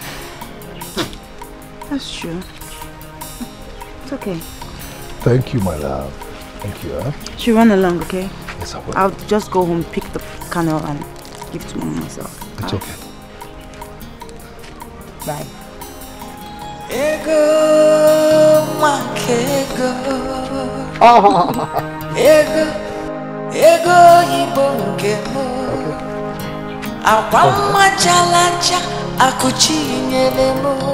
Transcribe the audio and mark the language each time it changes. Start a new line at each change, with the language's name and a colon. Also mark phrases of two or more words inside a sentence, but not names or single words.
English: That's true. It's okay. Thank you, my love. Thank you, huh? She run along, okay? Yes, I will. I'll just go home, pick the kernel and give it to Mama myself. It's okay. Bye.
Rundi: Ego, Makego. Ego, Ibongemo. Awama Jalaja, Akuchi Nyelemo.